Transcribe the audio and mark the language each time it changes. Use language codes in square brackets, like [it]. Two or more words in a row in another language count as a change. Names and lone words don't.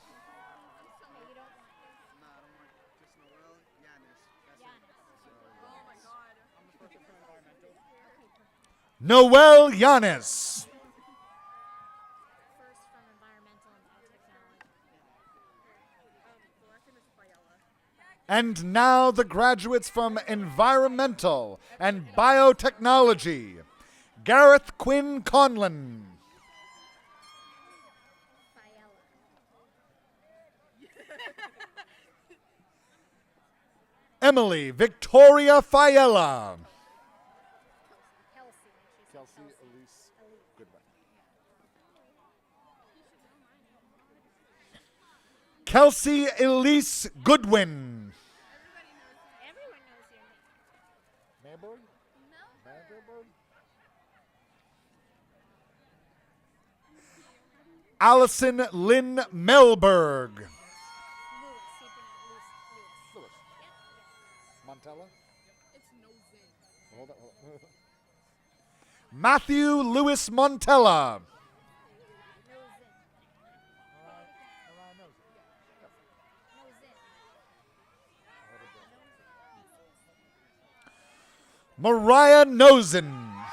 [en] Noel Yanis. And now the graduates from Environmental and Biotechnology. Gareth Quinn Conlon. Emily Victoria Fiella. Kelsey Elise Goodwin. Kelsey Elise Goodwin. Mayberg? Mayberg? Allison Lynn Melberg. Lewis. Montella? Hold on. Matthew Lewis Montella. Mariah Nosen.